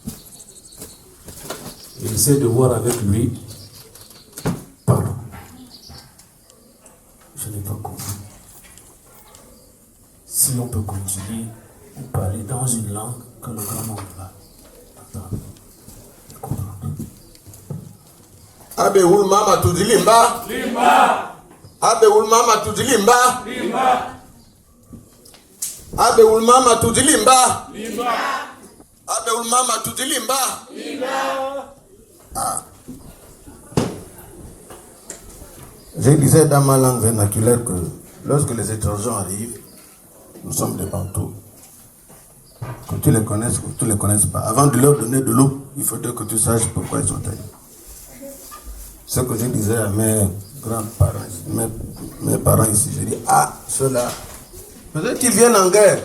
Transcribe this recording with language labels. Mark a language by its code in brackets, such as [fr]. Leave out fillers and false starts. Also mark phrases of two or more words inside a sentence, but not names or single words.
[fr] Et essaie de voir avec lui. Pardon. Je n'ai pas compris. Si on peut continuer ou parler dans une langue que le grand monde va entendre et comprendre. Abe ul mama tudilimba. Limba. Abe ul mama tudilimba. Limba. Abe ul mama tudilimba. Limba. Abe ul mama tudilimba. Limba. Ah. Je disais dans ma langue vernaculaire que lorsque les étrangers arrivent, nous sommes des bantous. Que tu les connaisses ou que tu ne les connaisses pas. Avant de leur donner de l'eau, il faudrait que tu saches pourquoi ils sont allés. Ce que je disais à mes grands-parents, mes parents ici, je dis, ah, ceux-là, peut-être qu'ils viennent en guerre.